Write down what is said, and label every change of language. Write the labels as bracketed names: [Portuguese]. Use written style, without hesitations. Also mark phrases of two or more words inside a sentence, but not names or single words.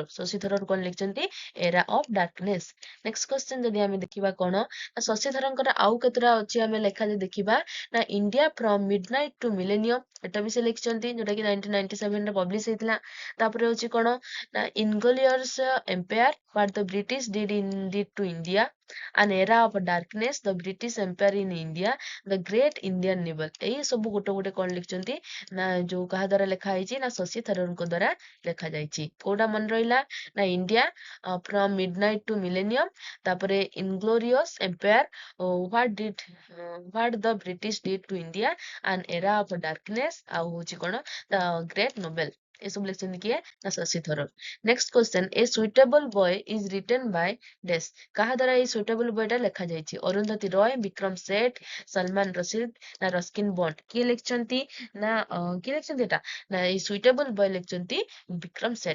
[Odia] ଶଶି ଥରୋର କଣ ଲେଖିଛନ୍ତି ଏରା ଅଫ୍ ଡାର୍କନେସ୍। [English] next question [Odia] ଯଦି ଆମେ ଦେଖିବା କଣ ନା ଶଶି ଥରୋରଙ୍କର ଆଉ କେତେଟା ଅଛି ଆମେ ଲେଖା ଯଦି ଦେଖିବା ନା ଇଣ୍ଡିଆ ଫ୍ରମ ମିଡନାଇଟ ଟୁ ମିଲେନିୟମ ଏଟା ବି ସେ ଲେଖିଛନ୍ତି ଯୋଉଟା କି 1997 ରେ ପବ୍ଲିଶ ହେଇଥିଲା। ତାପରେ ହଉଛି କଣ ନା ଇନଗ୍ଲୋରିୟସ୍ ଏମ୍ପାୟାର ହ୍ୱାଟ ଦ ବ୍ରିଟିଶ ଡିଡ୍ ଟୁ ଇଣ୍ଡିଆ, an era of darkness, the British Empire in India, the Great Indian Navy। ଏଇ ସବୁ ଗୋଟେ ଗୋଟେ କଣ ଲେଖିଛନ୍ତି ନା ଯୋଉ କାହା ଦ୍ଵାରା ଲେଖା ହେଇଛି ନା ଶଶି ଥରୁରଙ୍କ ଦ୍ଵାରା ଲେଖା ଯାଇଛି। କୋଉଟା ମନେ ରହିଲା ନା ଇଣ୍ଡିଆ ଫ୍ରମ ମିଡନାଇଟ ଟୁ ମିଲେନିୟମ, ତାପରେ ଇନଗ୍ଲୋରିୟସ୍ ଏମ୍ପାୟାର, ହ୍ୱାଟ ଦ ବ୍ରିଟିଶ ଡିଡ୍ ଟୁ ଇଣ୍ଡିଆ, an era of darkness ଆଉ ହଉଛି କଣ ଦ ଗ୍ରେଟ୍ ନୋବେଲ। ଏସବୁ ଲେଖିଛନ୍ତି କିଏ ନା ଶଶି ଥରୁର। [English] next question A Suitable Boy is written by dash. [Odia] କାହା ଦ୍ଵାରା ଏଇ ସୁଇଟେବଲ ବୟଟା ଲେଖାଯାଇଛି ଅରୁନ୍ଧତୀ ରୟ, ବିକ୍ରମ ସେଠ, ସଲମାନ ରସିଦ ନା ରସ୍କିନ ବଣ୍ଡ। କିଏ ଲେଖିଛନ୍ତି ନା କିଏ ଲେଖିଛନ୍ତି ଏଟା ନା ଏଇ ସୁଇଟେବଲ ବୟ ଲେଖିଛନ୍ତି ବିକ୍ରମ ସେଠ।